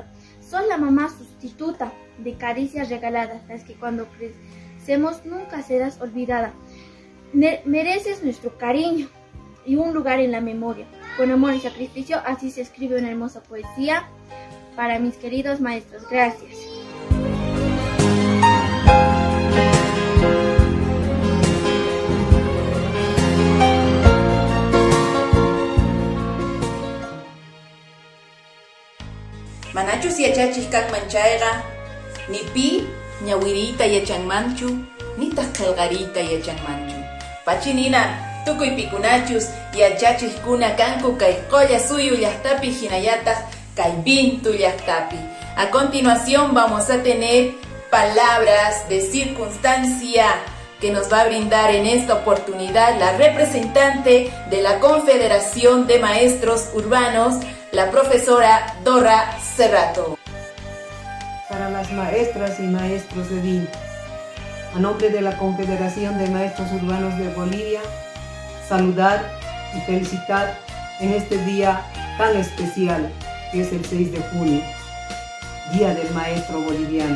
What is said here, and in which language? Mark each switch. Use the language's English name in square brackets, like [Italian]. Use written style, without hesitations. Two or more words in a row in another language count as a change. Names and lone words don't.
[Spanish] Son la mamá sustituta de caricias regaladas, las que cuando crecemos nunca serás olvidada. Mereces nuestro cariño y un lugar en la memoria. Con amor y sacrificio, así se escribe una hermosa poesía para mis queridos maestros. Gracias. [Quechua] Manachus yachachis kanman chayqa, ni pi ñawirita yachanmanchu, ni taqqalqarita yachanmanchu. Pachinina tukuy pikunachus yachachiskuna kanku kay qolla suyu llaqtapi hinallataq kay Vinto llaqtapi. [Spanish] A continuación vamos a tener palabras de circunstancia que nos va a brindar en esta oportunidad la representante de la Confederación de Maestros Urbanos, la profesora Dora Cerrato. Para las maestras y maestros de Vinto, a nombre de la Confederación de Maestros Urbanos de Bolivia, saludar y felicitar en este día tan especial que es el 6 de junio, Día del Maestro Boliviano.